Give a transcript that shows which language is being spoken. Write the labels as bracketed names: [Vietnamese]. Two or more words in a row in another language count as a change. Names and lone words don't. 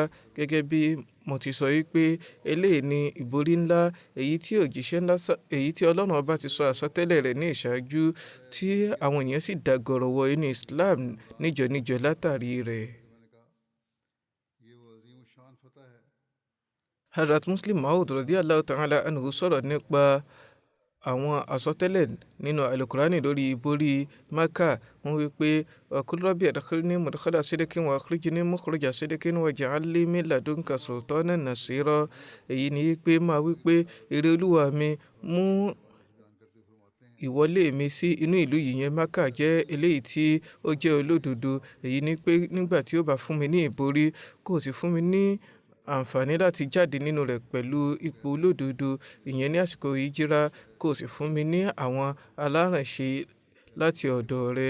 [Yoruba] gẹ́gẹ́ bí mo ti sọ wípé eléyìí ni ìborí ńlá èyí tí Ọlọ́run ọba ti sọ àsọtẹ́lẹ̀ rẹ̀ ní ìṣáájú tí àwọn èèyàn sì dàgọ̀rọ̀ wọ inú Islam níjọ látàrí rẹ̀. Hazrat Muslim Maud [Arabic] رضي الله تعالى عنه [Yoruba] sọ̀rọ̀ nípa àwọn àsọtẹ́lẹ̀ nínú alukurani lórí ìborí Maka. wọ́n wí pé [Arabic] قُل رَّبِّ أَدْخِلْنِي مُدْخَلَ صِدْقٍ وَأَخْرِجْنِي مُخْرَجَ صِدْقٍ وَاجْعَل لِّي مِن لَّدُنكَ سُلْطَانًا نَّصِيرًا. [Yoruba] èyí ni pé máa wí pé èrè Olúwa mi mú ìwọlé mi sí inú ìlú yìí yẹn Maka jẹ́ eléyìí tí ó jẹ́ olódodo. èyí ni pé nígbà tí ó bá fún mi ní ìborí kò sì fún mi ní àǹfààní láti jáde nínú rẹ̀ pẹ̀lú ipò olódodo ìyẹn ní àsìkò hijira kò sì fún mi ní àwọn alárànṣe láti ọ̀dọ̀ rẹ̀.